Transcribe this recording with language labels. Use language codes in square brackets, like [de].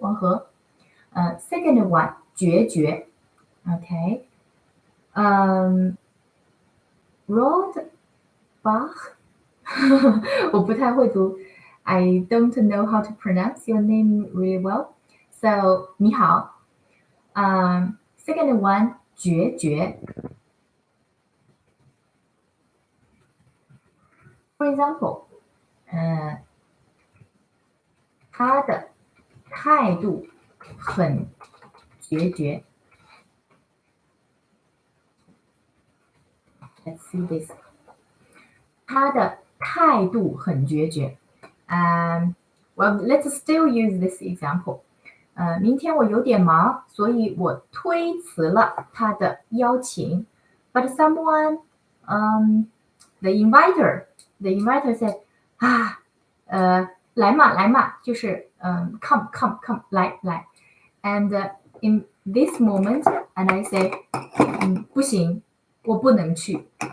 [en] 王和，second one 决绝 ，OK， Rod Bach 我不太会读 I don't know how to pronounce your name really well. So 你好，second one 决绝。 [zh] For example, 他的态度很决绝。 Let's see this. 他的态度很决绝。 [en] Well, let's still use this example. [zh] 明天我有点忙，所以我推辞了他的邀请。 [en] But someone, the inviter said, 来嘛，就是 come, 来。 And in this moment, and I say, 不行，我不能去。